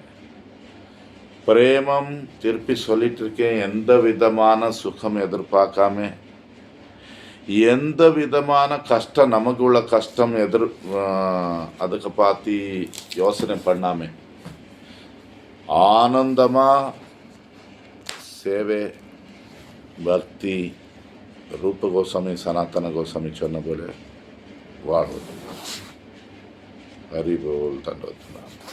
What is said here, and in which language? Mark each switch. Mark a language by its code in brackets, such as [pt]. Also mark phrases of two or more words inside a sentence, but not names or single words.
[ta] பிரேமம் திருப்பி சொல்லிட்டு இருக்கேன், எந்த விதமான சுகம் எதிர்பார்க்காம, எந்த விதமான கஷ்டம் நமக்கு உள்ள கஷ்டம் அதுக்கு பார்த்து யோசனை பண்ணாமல் ஆனந்தமாக சேவை பக்தி ರೂಪ ಗೋಸ್ವಾಮಿ ಸನಾತನ ಗೋಸ್ವಾಮಿ சொன்ன போல வாழ்வது. ஹரி போல் தண்டோத்னா.